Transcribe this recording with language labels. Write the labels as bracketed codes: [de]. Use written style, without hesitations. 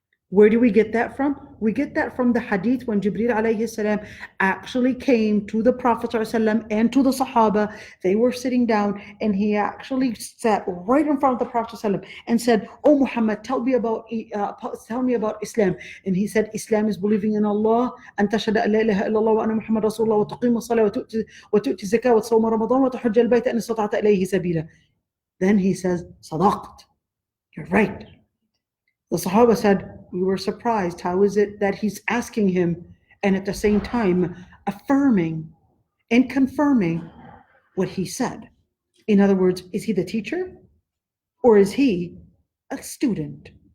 [en] Where do we get that from? We get that from the hadith when Jibreel alayhi salam actually came to the Prophet ﷺ and to the Sahaba. They were sitting down and he actually sat right in front of the Prophet ﷺ and said, "Oh Muhammad, tell me about Islam." And he said, Islam is believing in Allah, [ar] أن تشهد أن لا إله إلا الله وأن محمد رسول الله وتقيم الصلاة وتؤتي الزكاة وتصوم رمضان وتحج البيت إن استطعت إليه سبيلا. [en] Then he says, [ar] صدقت. [en] You're right. The Sahaba said, we were surprised. How is it that he's asking him and at the same time affirming and confirming what he said? In other words, is he the teacher or is he a student?